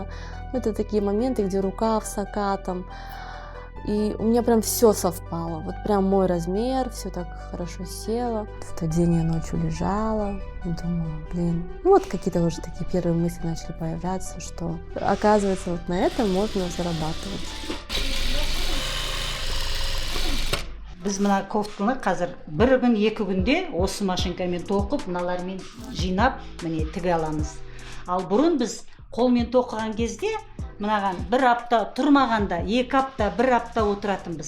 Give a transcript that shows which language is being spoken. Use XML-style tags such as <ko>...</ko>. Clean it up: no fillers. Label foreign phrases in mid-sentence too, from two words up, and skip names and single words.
<ru>Это такие моменты, где рукав с окатом. И у меня прям все совпало. Вот прям мой размер, все так хорошо село. В тот день я ночью лежала и думала, какие-то уже такие первые мысли начали появляться, что оказывается вот на этом можно зарабатывать.</ru> <kk>Біз мына кофтаны қазір бір күн екі күнде осы машинкамен тоқып мыналармен жинап міне тіге аламыз. Ал бұрын біз қолмен тоқыған кезде мынаған бір апта тұрмағанда 2 апта 1 апта отыратынбыз.</kk>